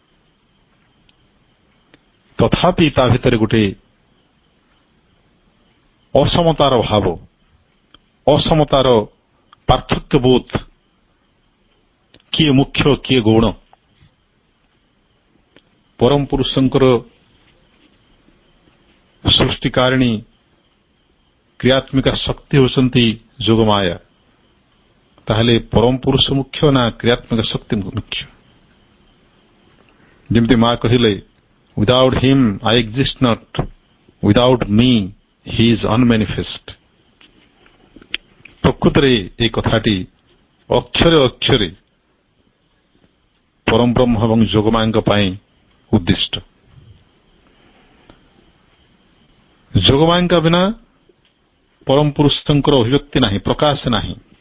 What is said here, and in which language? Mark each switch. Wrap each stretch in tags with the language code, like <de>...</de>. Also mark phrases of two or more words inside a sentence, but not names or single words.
<or>ତଥାପି ତା ଭିତରେ ଗୋଟେ ଅସମତାର ଭାବ, ଅସମତାର ପାର୍ଥକ୍ୟ ବୋଧ, କିଏ ମୁଖ୍ୟ କିଏ ଗୌଣ, ପରମ ପୁରୁଷଙ୍କର ସୃଷ୍ଟିକାରିଣୀ କ୍ରିୟାତ୍ମିକା ଶକ୍ତି ହେଉଛନ୍ତି ଯୋଗମାୟା। ତାହେଲେ ପରମ ପୁରୁଷ ମୁଖ୍ୟ ନା କ୍ରିୟାତ୍ମିକ ଶକ୍ତି ମୁଖ୍ୟ? ଯେମିତି ମା କହିଲେ,</or> <en>without him I exist not, without me he is unmanifest।</en> <or>ପ୍ରକୃତରେ ଏହି କଥାଟି ଅକ୍ଷରେ ଅକ୍ଷରେ ପରମ ବ୍ରହ୍ମ ଏବଂ ଯୋଗମାଙ୍କ ପାଇଁ ଉଦ୍ଦିଷ୍ଟ। ଯୋଗମାଙ୍କ ବିନା ପରମ ପୁରୁଷଙ୍କର ଅଭିବ୍ୟକ୍ତି ନାହିଁ, ପ୍ରକାଶ ନାହିଁ।</or>